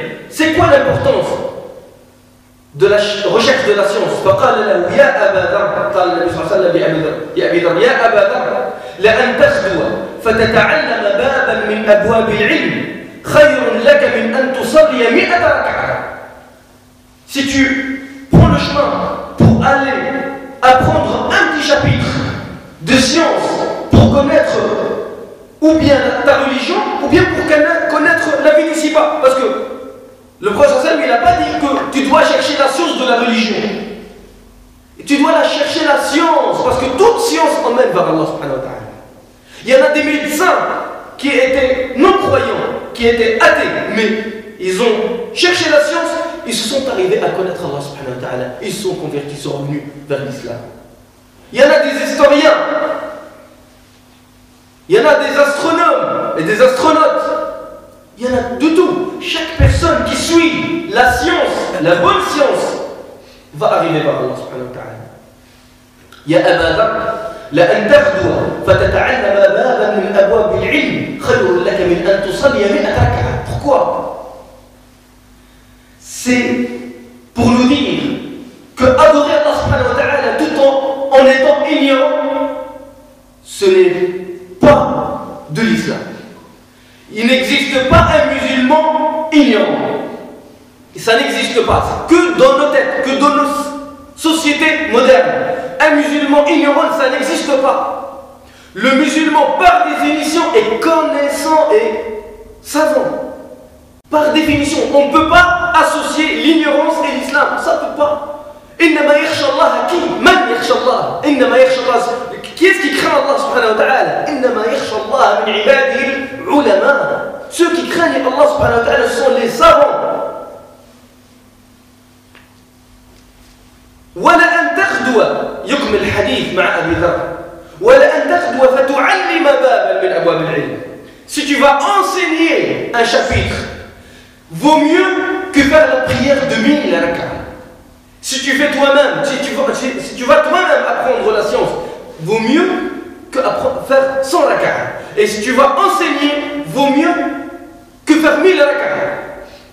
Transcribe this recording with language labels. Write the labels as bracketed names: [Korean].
[French] C'est quoi l'importance de la recherche de la science? [Arabic] فقال له يا أبا ذر قال النبي صلى الله عليه وسلم يا أبي ذر يا أبا ذر لأن تغدو فتتعلم بابا من أبواب العلم خير لك من أن تصلي 100 ركعة. [French] Si tu prends le chemin pour aller apprendre un petit chapitre de science pour connaître ou bien ta religion ou bien pour connaître la vie d'ici-bas, parce que le prophète il n'a pas dit que tu dois chercher la science de la religion. Tu dois la chercher la science, parce que toute science emmène vers Allah subhanahu wa ta'ala. Il y en a des médecins qui étaient non-croyants, qui étaient athées, mais ils ont cherché la science, ils se sont arrivés à connaître Allah subhanahu wa ta'ala, ils se sont convertis, ils sont revenus vers l'islam. Il y en a des historiens, il y en a des astronomes et des astronautes. Il y en a de tout. Chaque personne qui suit la science, la bonne science, va arriver vers Allah subhanahu wa ta'ala. [Arabic] Ya Aba Dhar, لأن تغدو فتتعلم بابا من أبواب العلم خير لك من أن تصلي 100 ركعة. [French] Pourquoi? C'est pour nous dire que adorer Allah subhanahu wa ta'ala tout en étant ignorant, ce n'est pas de l'islam. Il n'existe pas un musulman ignorant. Ça n'existe pas. Que dans nos têtes, que dans nos sociétés modernes. Un musulman ignorant, ça n'existe pas. Le musulman, par définition, est connaissant et savant. Par définition, on ne peut pas associer l'ignorance et l'islam. Ça ne peut pas. [Arabic] إنما يخشى الله [French] qui? [Arabic] من يخشى الله؟ إنما يخشى الله. [French] Qui est-ce qui craint Allah subhanahu wa ta'ala? [Arabic] إنما يخشى الله من عباده العلماء. [French] Ceux qui craignent Allah subhanahu wa ta'ala sont les savants. [Arabic] ولأن تغدو يكمل الحديث مع أبي ذر ولأن تغدو فتعلم بابا من أبواب العلم. [French] Si tu vas enseigner un chapitre, vaut mieux que faire la prière de 1000 rak'ah. Si tu fais toi-même, si tu vas toi-même apprendre la science, vaut mieux que faire 100 rak'ah. Et si tu vas enseigner, vaut mieux que faire 1000 rak'ah.